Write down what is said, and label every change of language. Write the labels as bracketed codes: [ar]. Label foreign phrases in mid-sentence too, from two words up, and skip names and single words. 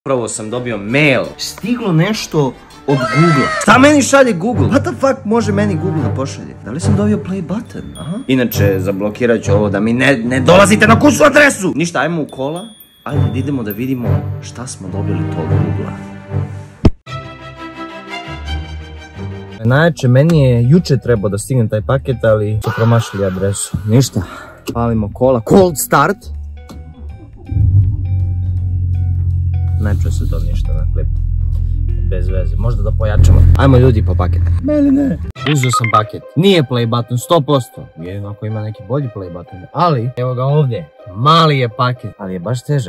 [bs] Prvo sam dobio mail. Stiglo nešto od Google. Šta meni šalje Google? [en] What the fuck [bs] može meni Google da pošalje? Da li sam dobio [en] play button? [bs] Aha. Inače, zablokirat ću ovo da mi ne dolazite na kućnu adresu! Ništa, ajmo u kola. Ajde, idemo da vidimo šta smo dobili to od Google-a. Najjače, meni je juče trebao da stignem taj paket, ali su promašili adresu. Ništa. Palimo kola. [en] Cold start. [bs] Ne čuje se to ništa na klipu. Bez veze. Možda da pojačamo. Ajmo ljudi po paket. Meline. Uzeo sam paket. Nije [en] play button [bs] 100%. Jedino ako ima neki bolji [en] play button. [bs] Ali, evo ga ovdje. Mali je paket. Ali je baš težak.